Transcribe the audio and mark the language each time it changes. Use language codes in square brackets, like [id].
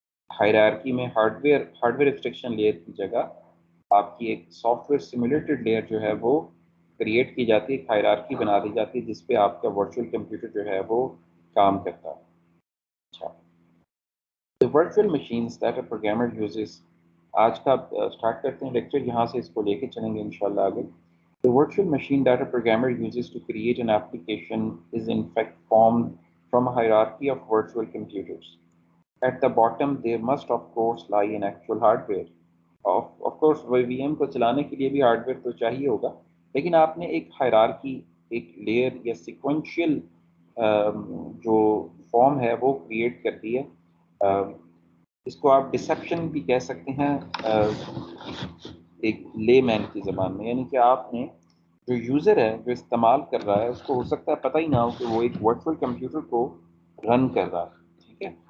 [hi] Hierarchy में hardware abstraction layer की जगह आपकी एक सॉफ्टवेयर सिमुलेटेड लेयर जो है वो क्रिएट की जाती है, हायरार्की बना दी जाती है जिस पे आपका वर्चुअल कंप्यूटर जो है वो काम करता है। अच्छा, [en] the virtual machines that a programmer uses, [hi] आज का स्टार्ट करते हैं लेक्चर, यहाँ से इसको लेके चलेंगे इंशाल्लाह आगे। [en] The virtual machine that a programmer uses to create an application is in fact formed from a hierarchy of virtual computers. At the bottom, there must of course lie an actual hardware. Of course, [hi] VM को चलाने के लिए भी hardware तो चाहिए होगा, लेकिन आपने एक हायरार्की, एक लेयर या सिक्वेंशियल जो फॉर्म है वो क्रिएट कर दी है। इसको आप डिसेप्शन भी कह सकते हैं एक लेमैन की ज़बान में, यानी कि आपने जो यूज़र है जो इस्तेमाल कर रहा है उसको हो सकता है पता ही ना हो कि वो एक वर्चुअल कंप्यूटर को रन कर रहा है, ठीक है।